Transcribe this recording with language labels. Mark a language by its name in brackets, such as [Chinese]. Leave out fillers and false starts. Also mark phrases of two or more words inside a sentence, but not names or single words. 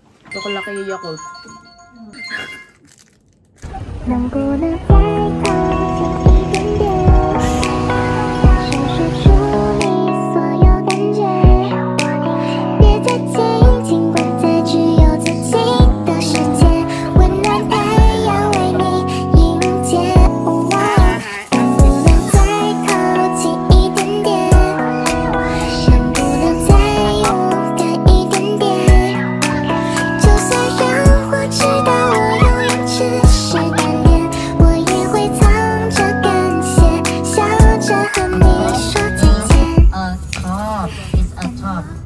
[Filipino] Ito ko laki yung Yakult. [Chinese] 能不能再靠近一点点？想说出你所有感觉，别再紧，尽管在只有自己的世界，温暖太阳为你迎接。能不能再靠近一点点？能不能再勇敢一点点？就算让我知道我永远只是单恋，我也会藏着感谢，笑着和你说再见。 [English] A top. It's a top.